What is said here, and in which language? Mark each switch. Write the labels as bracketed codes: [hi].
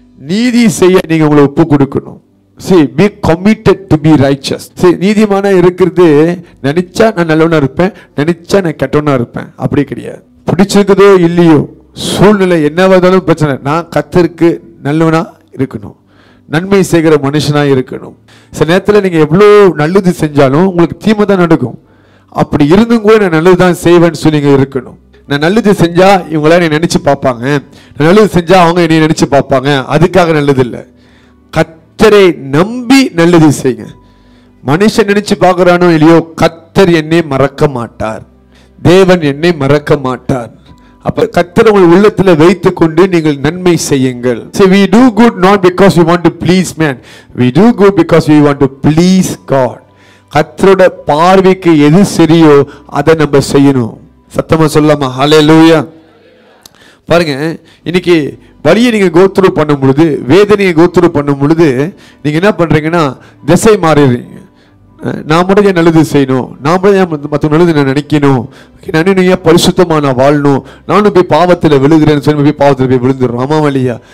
[ta] நீதி செய்ய நீங்க உங்களை ஒப்பு கொடுக்கணும். [en] See, be committed to be righteous. [ta] See, நீதிமானா இருக்கிறது நினைச்சா நான் நல்லவனா இருப்பேன், நினைச்சா நான் கெட்டவனா இருப்பேன், அப்படி கிடையாது. பிடிச்சிருக்குதோ இல்லையோ, சூழ்நிலை என்னவாதாலும் பிரச்சனை, நான் கர்த்தருக்கு நல்லவனா இருக்கணும், நன்மை செய்கிற மனுஷனா இருக்கணும். சில நேரத்தில் நீங்க எவ்வளோ நல்லது செஞ்சாலும் உங்களுக்கு தீமை தான் நடக்கும். அப்படி இருந்தும் கூட நான் நல்லது தான் செய்வேன்னு சொல்லி நீங்க இருக்கணும். நான் நல்லது செஞ்சா இவங்கள என்னை நினைச்சு பார்ப்பாங்க, நான் நல்லது செஞ்சா அவங்க என்னை நினைச்சு பார்ப்பாங்க, அதுக்காக நல்லது இல்லை. கர்த்தரை நம்பி நல்லது செய்யுங்க. மனுஷன் நினைச்சு பார்க்கறானோ இல்லையோ, கர்த்தர் என்னை மறக்க மாட்டார், தேவன் என்னை மறக்க மாட்டார். அப்ப கர்த்தர் உங்கள் உள்ளத்தில் வைத்துக் கொண்டு நீங்கள் நன்மை செய்யுங்கள். [en] See, we do good not because we want to please man, we do good because we want to please God. [ta] கர்த்தரோட பார்வைக்கு எது சரியோ அதை நம்ம செய்யணும். சத்தமா சொல்லலாமா? ஹல்லேலூயா. பாருங்க, இன்னைக்கு வழியை நீங்க [en] go through [ta] பண்ணும் பொழுது, வேதனையை கோத்ரூ பண்ணும் பொழுது நீங்க என்ன பண்றீங்கன்னா திசை மாறிடுறீங்க. நான் மட்டும் நல்லது செய்யணும், நான் மட்டும் மற்ற நல்லது நான் நினைக்கணும், நான் பரிசுத்தமா நான் வாழணும், நானும் போய் பாவத்தில் விழுகிறேன்னு சொல்லி போய் பாவத்தில் போய் விழுந்துடுறோம். ஆமாம் இல்லையா?